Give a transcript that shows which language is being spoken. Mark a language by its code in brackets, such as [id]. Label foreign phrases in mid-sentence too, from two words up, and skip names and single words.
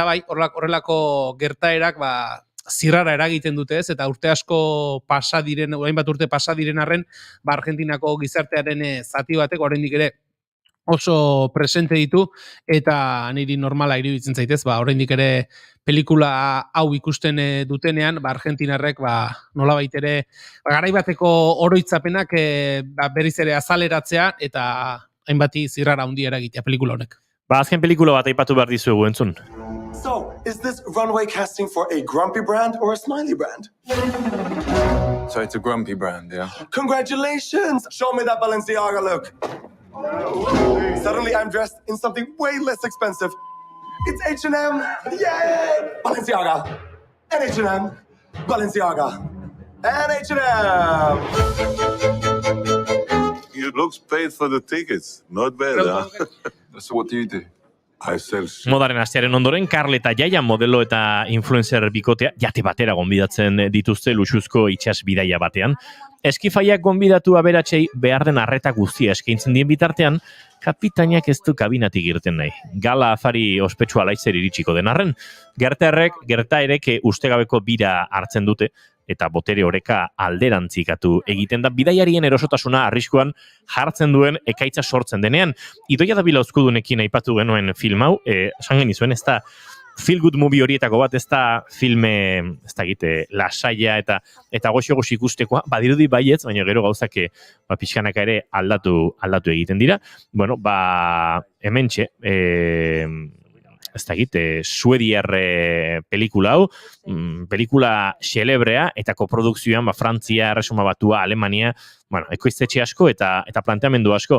[eu] horrelako gertaerak zirrara eragiten dute eta urte asko pasa diren, hainbat urte pasa diren arren, Argentinako gizartearen zati batek oraindik ere oso presente ditu, eta niri normala iruditzen zaitez, oraindik ere pelikula hau ikusten dutenean, Argentinarrek nolabait ere garaibateko oroitzapenak berriz ere azaleratzea, eta hainbati zirrara handia eragitea pelikula honek. Azken pelikula bat aipatu behar dizuegu entzun. [en] So, is this runway casting for a grumpy brand or a smiley brand? So it's a grumpy brand, yeah? Congratulations! Show me that Balenciaga look. Suddenly I'm dressed in something way less expensive. It's H&M! Yay! Balenciaga! And H&M! Balenciaga! And H&M! You looks paid for the tickets. Not bad, huh? So what do you do? [eu] Modaren astearen ondoren, Karl eta Jaia modelo eta influencer bikotea jate batera gonbidatzen dituzte luxuzko itsas bidaia batean. Eskifaiak gonbidatu aberatsei behar den arreta guztia eskaintzen dien bitartean, kapitainak ez du kabinatik irten nahi. Gala afari ospetsua laitzer iritsiko den arren, gertaerek ustegabeko bira hartzen dute, eta botere oreka alderantzikatu egiten da bidaiarien erosotasuna arriskuan jartzen duen ekaitza sortzen denean. Idoia Davila Uzkudunekin aipatu genuen film hau, esan genizuen, ez da [en] feel good movie [eu] horietako bat, ez da filme, ez da egite, lasaia eta goxo-goxo ikustekoa, badirudi baietz, baina gero gauzak pixkanaka ere aldatu egiten dira. Hementxe, ez da egit, suediar pelikula hau, pelikula xelebrea, eta koprodukzioan Frantzia, Erresuma Batua, Alemania, ekoiztetxe asko eta planteamendu asko.